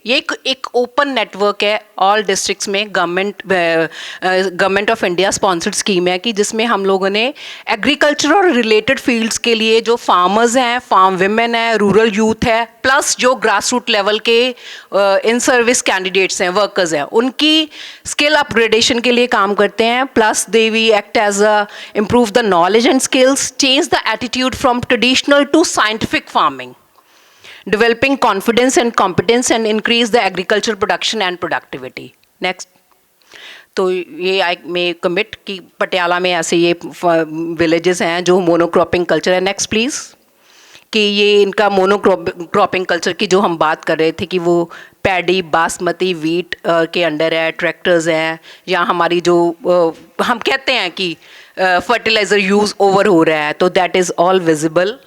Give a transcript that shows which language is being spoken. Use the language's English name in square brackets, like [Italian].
[Hindi] ये एक open network है ऑल डिस्ट्रिक्ट्स में, government of India sponsored scheme है, कि जिसमें हम लोगों ने एग्रीकल्चर और रिलेटेड फील्ड्स के लिए जो फार्मर्स हैं, फार्म विमेन है, रूरल यूथ है, प्लस जो ग्रास रूट लेवल के इन सर्विस कैंडिडेट्स हैं, वर्कर्स हैं, उनकी स्किल अपग्रेडेशन के लिए काम करते हैं। [English] Plus they we act as a improve the knowledge and skills, change the attitude from traditional to scientific farming, developing confidence and competence, and increase the agricultural production and productivity. Next. [Hindi] तो ये [English] I may commit [Hindi] कि पटियाला में ऐसे ये villages हैं जो monocropping culture है। Next please. कि ये इनका मोनोक्रॉपिंग कल्चर की जो हम बात कर रहे थे कि वो पैडी बासमती वीट के अंडर है, ट्रैक्टर्स हैं, या हमारी जो हम कहते हैं कि फर्टिलाइज़र यूज़ ओवर हो रहा है, तो [English] That is all visible.